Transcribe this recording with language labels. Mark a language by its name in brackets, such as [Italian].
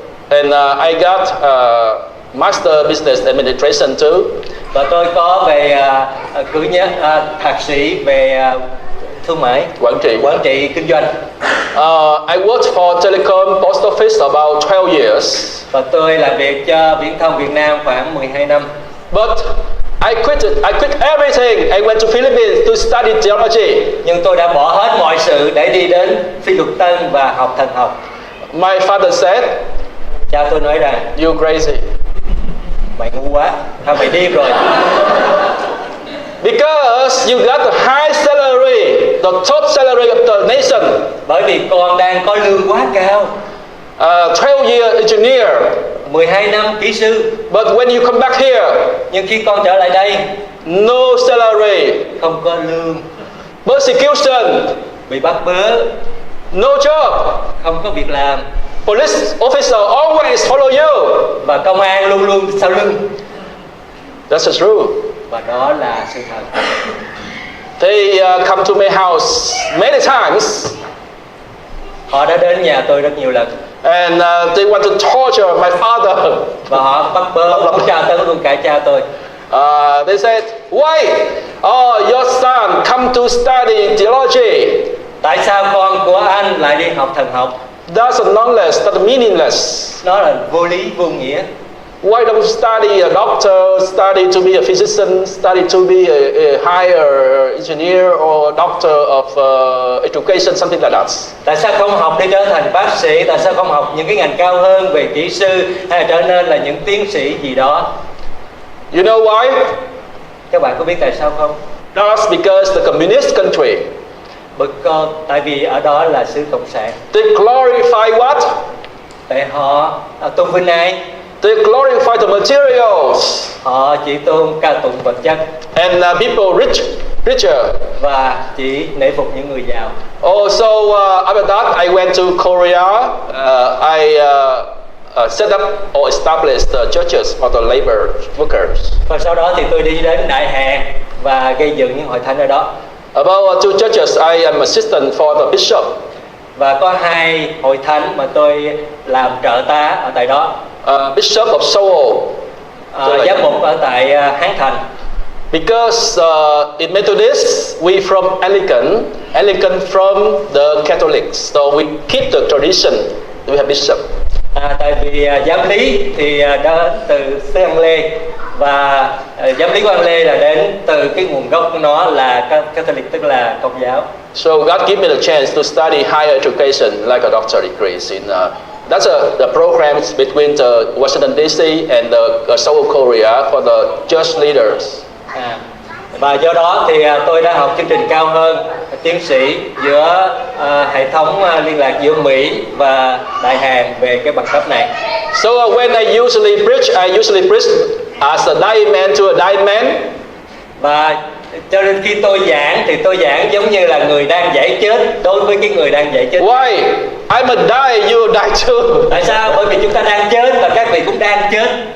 [English] And I got master business administration too. [Vietnamese] Và tôi có về cử nhân thạc sĩ về thương mại, quản trị kinh doanh. [English] I worked for telecom post office about 12 years. [Vietnamese] Và tôi làm việc cho viễn thông Việt Nam khoảng 12 năm. [English] But I quit everything. I went to Philippines to study theology. [Vietnamese] Nhưng tôi đã bỏ hết mọi sự để đi đến Phi Luật Tân và học thần học. [English] My father said, [Vietnamese] cha tôi nói rằng, [English] you crazy. [Vietnamese] Mày ngu quá, mày điên rồi. [English] Because you got the high salary, the top salary of the nation. [Vietnamese] Bởi vì con đang có lương quá cao. [English] 12-year engineer. [Vietnamese] 12 năm kỹ sư. [English] But when you come back here, [Vietnamese] nhưng khi con trở lại đây, [English] no salary, [Vietnamese] không có lương. [English] Persecution, [Vietnamese] bị bắt bớ. [English] No job, [Vietnamese] không có việc làm. [English] Police officer always follow you. [Vietnamese] Và công an luôn luôn sau lưng. [English] That's true. [Vietnamese] Và đó là sự thật. [English] They come to my house many times. [Vietnamese] Họ đã đến nhà tôi rất nhiều lần. [English] And they want to torture my father. [Vietnamese] Và họ bắt bớ, tra tấn luôn cả cha tôi. [English] They said, why? Oh, your son come to study theology. [Vietnamese] Tại sao con của anh lại đi học thần học? [English] That's nonsense, that's meaningless. [Vietnamese] Nó là vô lý, vô nghĩa. [English] Why don't you study a doctor, study to be a physician, study to be a higher engineer or a doctor of education, something like that? [Vietnamese] Tại sao không học để trở thành bác sĩ? Tại sao không học những cái ngành cao hơn về kỹ sư hay là trở nên là những tiến sĩ gì đó? [English] You know why? [Vietnamese] Các bạn có biết tại sao không? [English] That's because the communist country. [Vietnamese] Tại vì ở đó là xứ cộng sản. [English] They glorify what? [Vietnamese] Tại họ tôn vinh ai? [English] They glorify the materials. [Vietnamese] Họ chỉ tôn ca tụng vật chất. [English] And people richer. [Vietnamese] Và chỉ nể phục những người giàu. [English] Oh, so after that, I went to Korea. I set up or established churches for the labor workers. [Vietnamese] Và sau đó thì tôi đi đến Đại Hàn và gây dựng những hội thánh ở đó. [English] About 2 churches, I am assistant for the bishop. [Vietnamese] Và có 2 hội thánh mà tôi làm trợ tá ở tại đó. [English] Bishop of Seoul. [Vietnamese] Giám mục ở tại Hán Thành. [English] Because in Methodist, we from Anglican from the Catholics, so we keep the tradition. We have bishop. [Vietnamese] Tại vì giám lý thì đó từ xứ An Lê và giám lý của An Lê là đến từ cái nguồn gốc của nó là Catholic, tức là Công giáo. [English] So God gave me the chance to study higher education like a doctorate degrees in that's the programs between the Washington DC and the Seoul, Korea for the church leaders. [Vietnamese] Và do đó thì tôi đã học chương trình cao hơn tiến sĩ giữa hệ thống liên lạc giữa Mỹ và Đại Hàn về cái bằng cấp này. [English] So when I usually preach as a dying man to a dying man. [Vietnamese] Và cho nên khi tôi giảng thì tôi giảng giống như là người đang giải chết đối với cái người đang giải chết. [English] Why? I'm a die, you die too. [Vietnamese] Tại sao? Bởi vì chúng ta đang chết và các vị cũng đang chết.